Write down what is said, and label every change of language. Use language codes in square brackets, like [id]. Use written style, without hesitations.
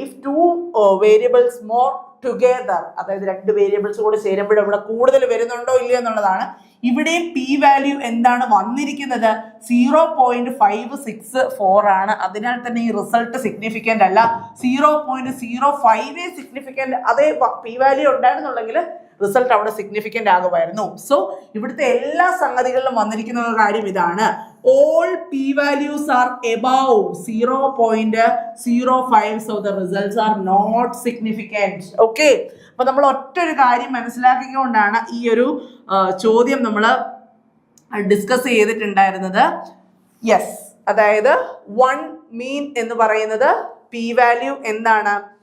[en] if 2 variables more together, [ml] അതായത് 2 variables കൂടെ ചേരുമ്പോൾ ഇവിടെ കൂടുതൽ വരുന്നുണ്ടോ ഇല്ലയോ എന്നുള്ളതാണ്. ഇവിടെയും പി വാല്യൂ എന്താണ് വന്നിരിക്കുന്നത്? 0.564 ആണ്. അതിനാൽ തന്നെ ഈ റിസൾട്ട് സിഗ്നിഫിക്കന്റ് അല്ല. 0.05 സിഗ്നിഫിക്കന്റ്, അതേ പി വാല്യൂ ഉണ്ടായിരുന്നുണ്ടെങ്കിൽ റിസൾട്ട് അവിടെ സിഗ്നിഫിക്കന്റ് ആകുമായിരുന്നു. സോ ഇവിടുത്തെ എല്ലാ സംഗതികളിലും വന്നിരിക്കുന്ന കാര്യം ഇതാണ്, [en] all p values are above 0.05, so the results are not significant. [ml] Okay, അപ്പൊ നമ്മൾ ഒറ്റൊരു കാര്യം മനസ്സിലാക്കിക്കൊണ്ടാണ് ഈ ഒരു ചോദ്യം നമ്മൾ ഡിസ്കസ് ചെയ്തിട്ടുണ്ടായിരുന്നത്. യെസ്, അതായത് 1 മീൻ എന്ന് പറയുന്നത് പി വാല്യൂ എന്താണ്?